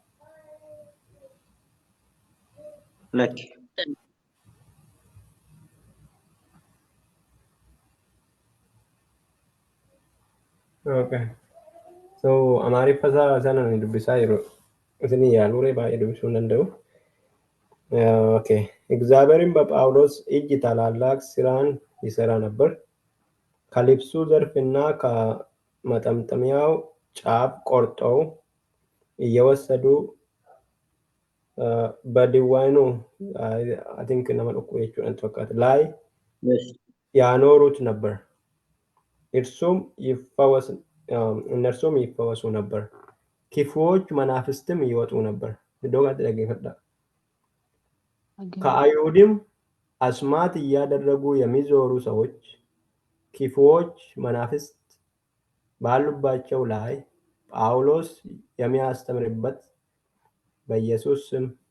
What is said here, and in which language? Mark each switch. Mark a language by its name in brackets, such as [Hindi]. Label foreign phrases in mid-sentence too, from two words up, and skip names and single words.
[Oromo] Lakki. Okay. So Amaariffa sana ni dubbisaa jiru. Isin yaaluu baay'ee dubbisuu hin danda'u. [Amharic] Okay. እግዚአብሔርን በጳውሎስ እጅ ታላላቅ ስራን ይሰራ ነበር። ከልብሱ ዘርፍና ከመጠምጠሚያው ጫፍ ቆርጠው እየወሰዱ በድዋኑ [English] I think [Oromo] nama dhukku jechuudha fakkaata [Amharic] ላይ ያኖሩት ነበር። እነርሱም ይፈወሱ ነበር። ክፉዎች መናፍስትም ይወጡ ነበር። ዶጋት ደግፈዳ ከአይሁድም አስማት እያደረጉ የሚዞሩ ሰዎች ክፉዎች መናፍስት ባሉባቸው ላይ ጳውሎስ የሚያስተምርበት በኢየሱስ ስም